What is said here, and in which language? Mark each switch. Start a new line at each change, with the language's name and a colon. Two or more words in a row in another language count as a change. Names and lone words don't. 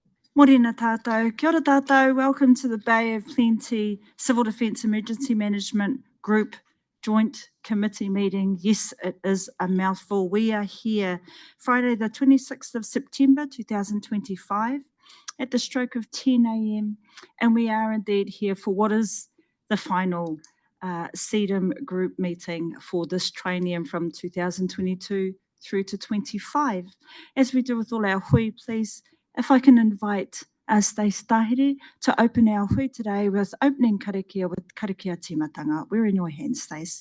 Māori: Morena tātou, kia ora tātou,
English: welcome to the Bay of Plenty Civil Defence Emergency Management Group Joint Committee meeting. Yes, it is a mouthful. We are here Friday the 26th of September 2025 at the stroke of 10 a.m. and we are indeed here for what is the final CEDM group meeting for this triennium from 2022 through to 25. As we do with all our hui, please, if I can invite Stace Tahiri to open our hui today with opening karakia with
Māori: karakia timatanga.
English: We're in your hands, Stace.